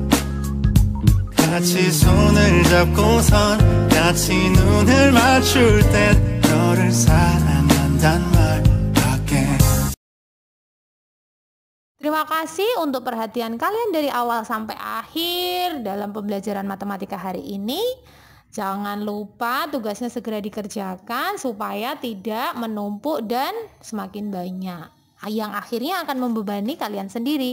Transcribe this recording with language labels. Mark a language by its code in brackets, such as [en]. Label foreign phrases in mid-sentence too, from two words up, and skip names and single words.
[ko] 같이 손을 잡고선 같이 눈을 맞출 땐 너를 사랑한단 말밖에. [id] Terima kasih untuk perhatian kalian dari awal sampai akhir dalam pembelajaran matematika hari ini. Jangan lupa tugasnya segera dikerjakan supaya tidak menumpuk dan semakin banyak, yang akhirnya akan membebani kalian sendiri.